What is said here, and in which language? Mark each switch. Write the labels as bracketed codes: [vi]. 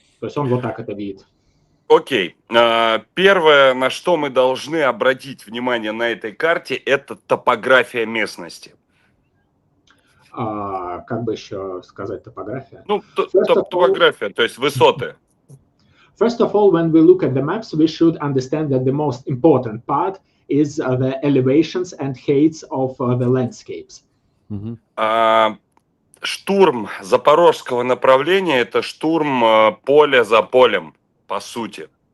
[ru] То есть он вот так это видит. Окей. Первое, на что мы должны обратить внимание на этой карте, это топография местности. Как бы еще сказать топография? Ну, топография, то есть высоты. [en] First of all, when we look at the maps, we should understand that the most important part is the elevations and heights of the landscapes. [ru] Штурм запорожского направления – это штурм поля за полем, по сути.